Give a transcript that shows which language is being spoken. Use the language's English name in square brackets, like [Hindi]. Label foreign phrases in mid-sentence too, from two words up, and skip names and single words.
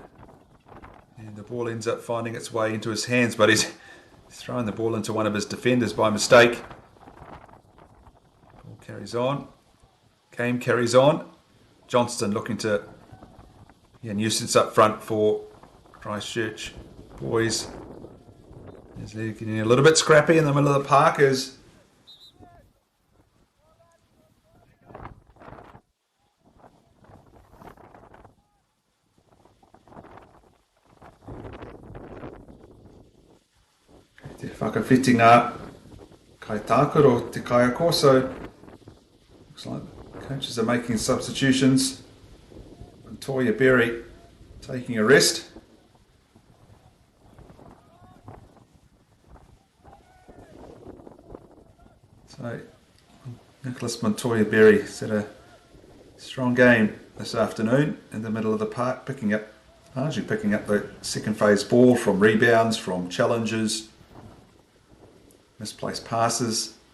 [English] And the ball ends up finding its way into his hands, but he's throwing the ball into one of his defenders by mistake. Carries on. Game carries on. Johnston looking to nuisance up front for Christchurch boys. As they're getting a little bit scrappy in the middle of the park as [Māori] te whakawhitinga kai tākaro te kaiako, [English] so looks like coaches are making substitutions. Toya Berry taking a rest. So Nicholas Montoya Berry set a strong game this afternoon in the middle of the park, largely picking up the second phase ball from rebounds, from challenges, misplaced passes.